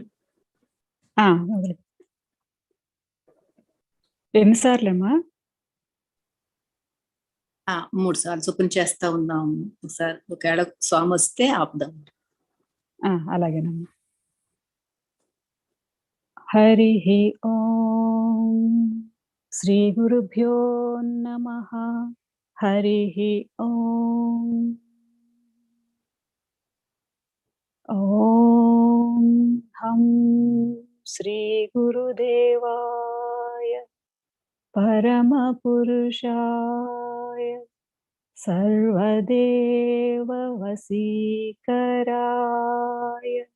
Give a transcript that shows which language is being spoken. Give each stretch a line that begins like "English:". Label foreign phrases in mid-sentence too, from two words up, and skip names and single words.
Telugu: మొదలు. ఎన్నిసార్లేమ్మా? 3 సార్లు చొప్పున చేస్తా ఉందాం. ఒకసారి ఒకవేళ స్వామి వస్తే ఆపుదాం. అలాగేనమ్మా.
Sanskrit: हरिः ॐ श्रीगुरुभ्यो नमः। हरिः ॐ हं श्रीगुरुदेवाय परमपुरुषाय सर्वदेववसीकराय